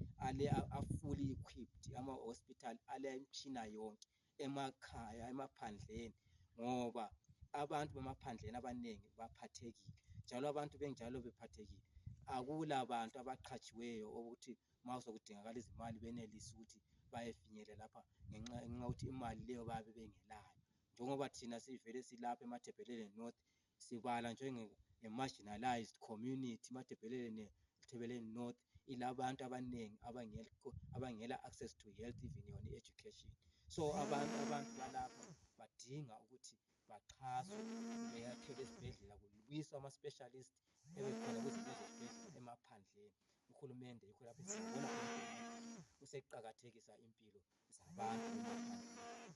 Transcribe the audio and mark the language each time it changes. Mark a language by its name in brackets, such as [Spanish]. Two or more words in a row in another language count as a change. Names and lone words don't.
[English] fully equipped, [North Ndebele] ama-hospital alemtshina yonke emakhaya, emaphandleni, ngoba abantu bemaphandleni abanengi baphathekile, njalo abantu benjalo bephathekile akula bantu abaqhatshiweyo ukuthi ma sokudingakala izimali benelise ukuthi bayefinyelela lapha ngenxa yokuthi imali leyo bayabe bengelayo. Njengoba thina sivele silapha eMatabeleland North sibala nge- [English] marginalized community. [North Ndebele] iMatabeleland North ilabantu abanengi abangela [English] access to health, [North Ndebele] even yona education. So abantu balapha badinga ukuthi baxhaswe, beyakhelwe esibhedlela, kubuyiswe ama-specialist ebekhona kuzilezo zibhedlela emaphandleni. Uhulumende yikho lapho esibona useqakathekisa impilo zabantu emaphandleni.